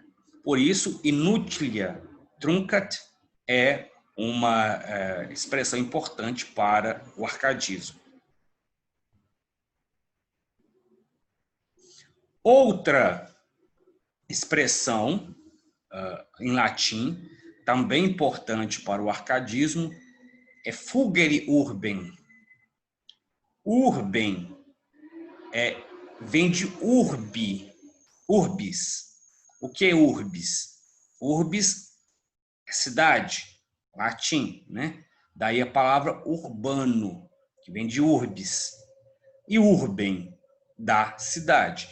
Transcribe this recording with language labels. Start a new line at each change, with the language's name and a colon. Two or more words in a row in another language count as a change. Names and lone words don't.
Portuguese: Por isso,
Latin: inutilia truncat
Portuguese: é uma expressão importante para o arcadismo. Outra expressão em latim, também importante para o arcadismo, é
Latin: fugere urbem.
Portuguese: Urbem vem de
Latin: urbi, urbis.
Portuguese: O que é urbis? Urbis é cidade, latim, né? Daí a palavra urbano, que vem de urbis. E urbem, da cidade.